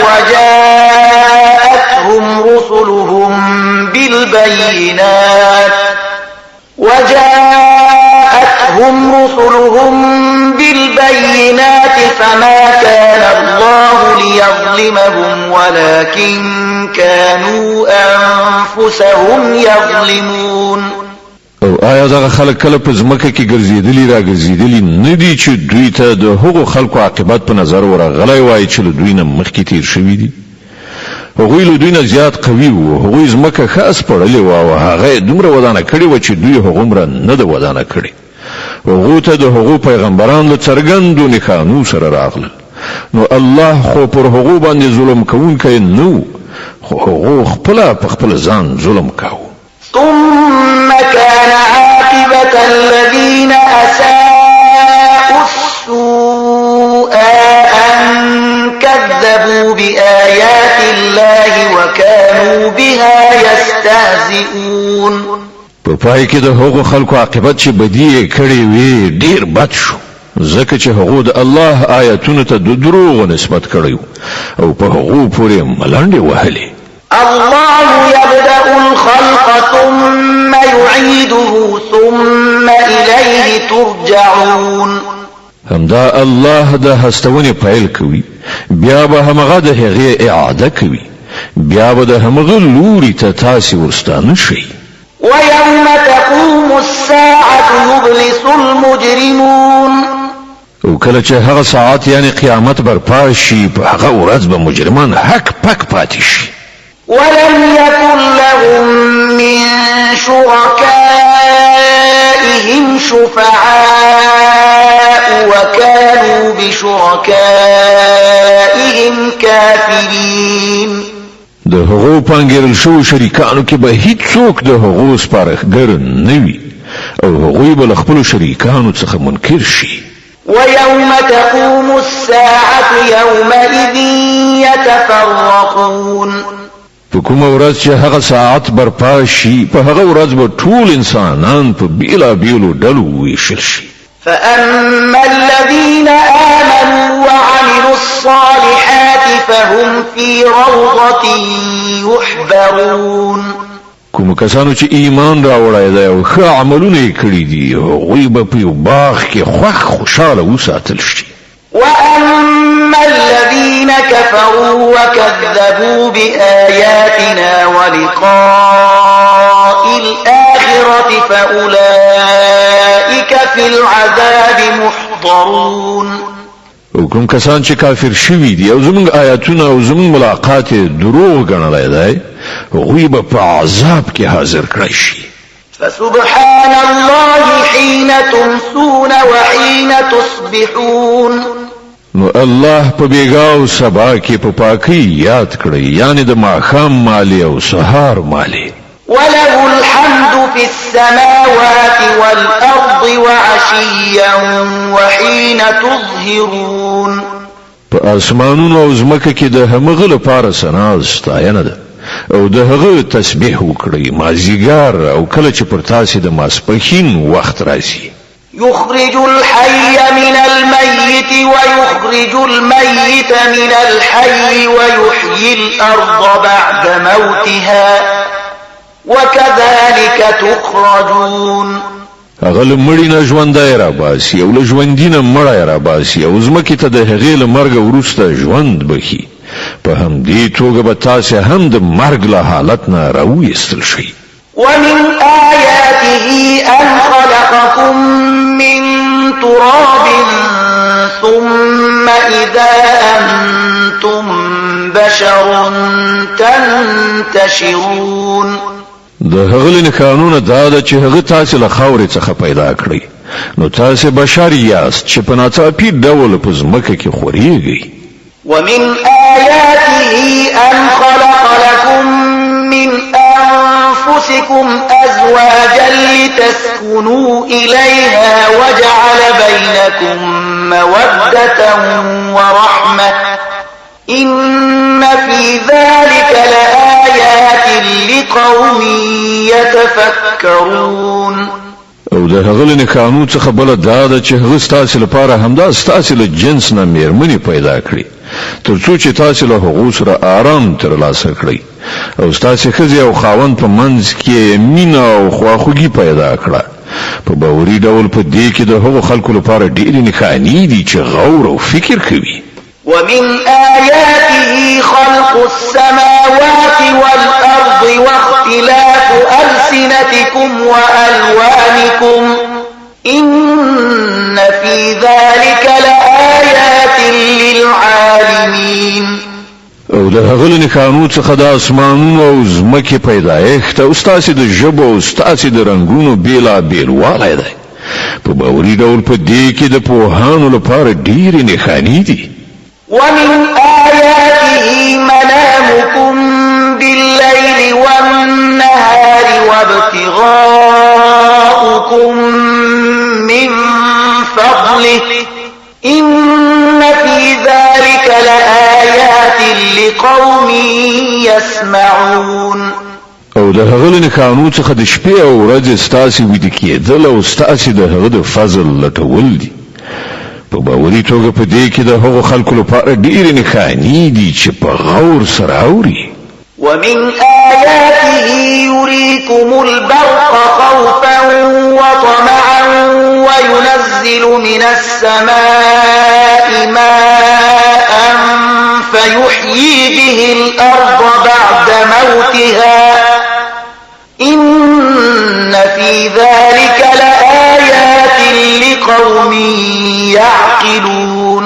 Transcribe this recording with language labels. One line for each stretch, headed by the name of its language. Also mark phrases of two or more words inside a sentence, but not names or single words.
Arabic: وجاءتهم رسلهم بالبينات فما كان الله ليظلمهم ولكن كانوا أنفسهم يظلمون.
Pashto: او آیا دغه خلک کله په ځمکه کې ګرځېدلي را ګرځېدلي نه دي چې دوی ته د هغو خلکو عاقبت په نظر ورغلی وای چې له دوی نه مخکې تیر شوي دي؟ هغوی له دوی نه زیات قوي وو. هغوی ځمکه ښه اسپړلې وه او هغه یې دومره ودانه کړې وه چې دوی هغومره نه ده ودانه کړې. هغو ته د هغو پیغمبران له څرګندو نښانو سره راغلل، نو الله خو پر هغو باندې ظلم کوونکی نه و، خو هغو خپله په خپل ځان ظلم کاوه.
Arabic: ثم كان عاقبة الذين أساءوا السوء أن كذبوا بآيات الله وكانوا بها يستهزئون.
Pashto: په پای کې د هغو خلکو عاقبت چې بدی یې کړې وې ډېر بد شو، ځکه چې هغو د الله آیاتونو ته د دروغو نسبت کړی او په هغو پورې ملنډې وهلې.
Arabic: الله يبدأ الخلق ثم يعيده ثم إليه ترجعون.
Pashto: همدا الله د هستونې پیل کوي، بیا به همغه د هغې اعاده کوي، بیا به د همغه لوري ته تاسې ورستانه شئ.
Arabic: ويوم تقوم الساعة يبلس المجرمون
Pashto: او کله چې هغه ساعت یعنی قیامت برپا شي په هغه ورځ به مجرمان حق پک پاتې شي
Arabic: ولم يكن لهم من شركائهم شفعاء وكانوا بشركائهم كافرين
Pashto: د هغو پانګیرل شو شریکانو کې به هیڅوک د هغو سپارښتګر نه وي او هغوی به له خپلو شریکانو څخه منکر شي
Arabic: ويوم تقوم الساعة يومئذ يتفرقون
Pashto: په کومه ورځ چې هغه ساعت برپا شي په هغه ورځ به ټول انسانان په بیلابیلو ډلو ویشل شي
Arabic: فأما الذين آمنوا وعملوا الصالحات فهم في روضة يحبرون
Pashto: کوم کسانو چې ایمان راوړی دی او ښه عملونه یې کړي دي هغوی به په یو باغ کې خوشحاله وساتل شي
Arabic: وأما الذين كفروا وكذبوا بآياتنا ولقاء الآخرة فأولئك في العذاب محضرون
Pashto: او کوم کسان چې کافر شوي دي او زموږ آیاتونه او زموږ ملاقات دروغ ګڼلی دی هغوی به په عذاب کې حاضر کړی شي
Arabic: فسبحان الله حين تمسون وحين تصبحون
Pashto: نو الله په بیګا او سبا کې په پاکي یاد کړی یعنی د ماښام مالی او سهار مالی
Arabic: وله الحمد في السماوات والأرض وعشيا وحين تظهرون
Pashto: په اسمانونو او ځمکه کې د همغه لپاره ثنا ستاینه ده او د هغه تسبیح وکړي مازیګر او کله چې پر تاسو د ماسپښین وخت راځي
Arabic: يخرج الحي من الميت ويخرج الميت من الحي ويحيي الأرض بعد موتها وكذلك تخرجون
Pashto: هغه مړی نه ژوندی را باسي او له ژوندي نه مړی را باسي او ځمکې ته د هغې له مرګه وروسته ژوند بخي په همدې توګه به تاسې هم د مرګ له حالت نه راویستل شئ
Arabic: ومن آياته أن خلقكم من تراب ثم إذا أنتم بشر تنتشرون
Pashto: د هغه نښانونه دا ده چې هغه تاسې له خاورې څخه پیدا کړی نو تاسې بشر یاست چې په ناڅاپي ډول په ځمکه کې خورېږئ
Arabic: ومن آياته أن خلق لكم من أنفسكم أزواجا لتسكنوا إليها وجعل بينكم مودة ورحمة إن في ذلك لآيات لقوم يتفكرون
Pashto: او د هغه نښانو څخه بل دا ده چې هغه ستاسې لپاره همدا ستاسې له جنس نه میرمنې پیدا کړي تر څو چې تاسې له هغو سره آرام ترلاسه کړئ او ستاسې ښځې او خاوند په منځ کې مینه او خواخوږي پیدا کړه په باوري ډول په دې کې د هغو خلکو لپاره ډېرې نښانې دي چې غور او فکر کوي
Arabic: ومن آياته خلق السماوات والأرض واختلاف ألسنتكم وألوانكم إن في ذلك لآيات للعالمين
Pashto: او د هغه نښانو څخه د اسمانونو او ځمکې پیدایښت او ستاسې د ژبو او ستاسې د رنګونو بېلابېل والی دی په باوري ډول په دې کې د پوهانو لپاره ډېرې نښانې دي
Arabic: ومن آياته منامكم بالليل والنهار وابتغاؤكم من فضله إن في ذلك لآيات لقوم يسمعون
Pashto: او د هغه نښانو څخه د شپې او ورځې ستاسې ویده کېدل او ستاسې د هغه د فضل لټول دي په باوري توګه په دې کې د هغو خلکو لپاره ډېرې نښانې دي چې په غور سره اوري
Arabic: ومن آياته يريكم البرق خوفا وطمعا وينزل من السماء ماء فيحيي به الأرض بعد موتها إن في ذلك يعقلون